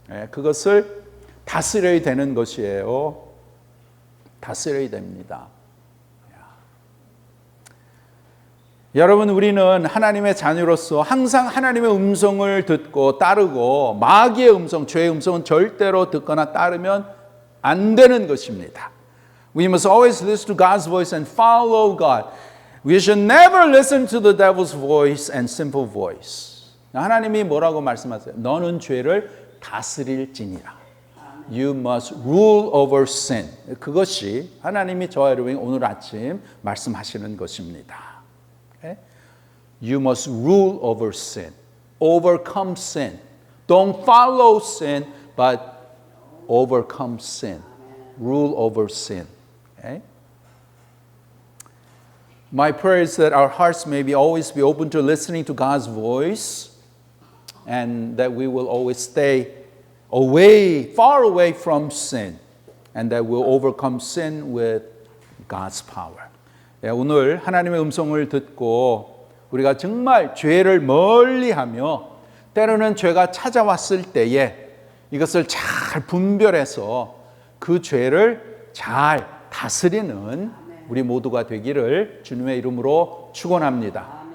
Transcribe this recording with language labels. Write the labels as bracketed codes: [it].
[ko] 그것을 다스려야 되는 것이에요. 다스려야 됩니다. 여러분, 우리는 하나님의 자녀로서 항상 하나님의 음성을 듣고 따르고 마귀의 음성, 죄의 음성은 절대로 듣거나 따르면 안 되는 것입니다. [en] We must always listen to God's voice and follow God. We should never listen to the devil's voice and simple voice. [ko] 하나님이 뭐라고 말씀하세요? 너는 죄를 다스릴지니라. [en] You must rule over sin. [ko] 그것이 하나님이 저와 여러분이 오늘 아침 말씀하시는 것입니다. [en] You must rule over sin. Overcome sin. Don't follow sin, but overcome sin. Rule over sin. Okay? My prayer is that our hearts may always be open to listening to God's voice and that we will always stay far away from sin and that we'll overcome sin with God's power. [ko] 오늘 하나님의 음성을 듣고 우리가 정말 죄를 멀리하며 때로는 죄가 찾아왔을 때에 이것을 잘 분별해서 그 죄를 잘 다스리는 우리 모두가 되기를 주님의 이름으로 축원합니다.